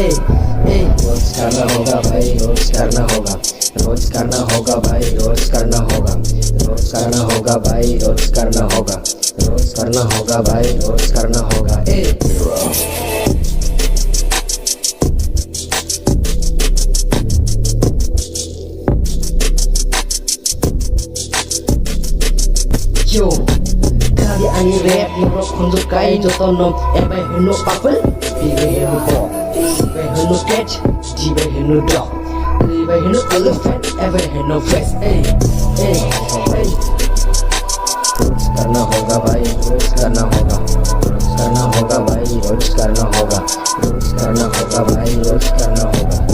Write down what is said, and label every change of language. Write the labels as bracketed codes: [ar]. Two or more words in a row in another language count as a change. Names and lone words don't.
[hi] ए रोज करना होगा भाई, रोज करना होगा, रोज करना होगा भाई, रोज करना होगा, रोज करना होगा भाई, रोज करना होगा, रोज करना होगा भाई, रोज करना होगा. [trp] Yo, kali ani rap norok konjo kai joto nom ebe heno papel, ibe heno ball, ibe heno cat, ibe heno dog, ibe heno elephant, ebe heno face. Hey. [hi] रोज करना होगा भाई, रोज करना होगा, रोज करना होगा भाई, रोज करना होगा, रोज करना होगा भाई, रोज करना होगा.